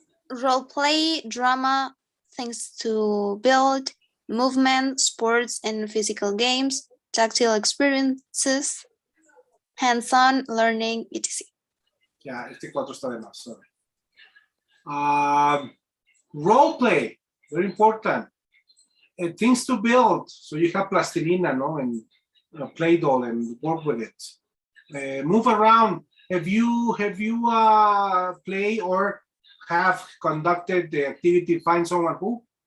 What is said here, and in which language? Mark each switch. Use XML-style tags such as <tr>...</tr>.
<en>Role play, drama, things to build, movement, sports and physical games, tactile experiences, hands-on learning, etc.</en> <es>Yeah, este 4 está de más, sorry.</es> <en>Role play, very important. Things to build, so you have plastilina, no, and play doh and work with it. Move around. Have you play or have conducted the activity find someone who?</en>